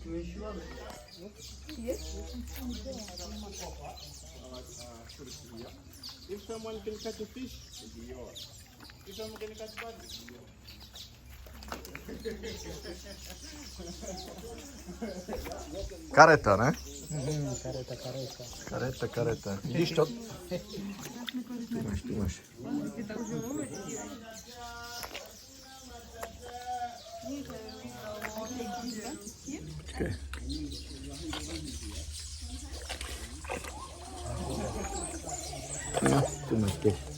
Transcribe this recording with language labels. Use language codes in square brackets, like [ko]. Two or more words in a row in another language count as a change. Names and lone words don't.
[en] Very big. If someone can catch a fish, it'll be yours. If someone can catch bird, it'll be yours. [cs] Kareta, ne? Kareta, kareta. Kareta, kareta. Vidíš to? Tu máš. Počkej. No, tu máš to.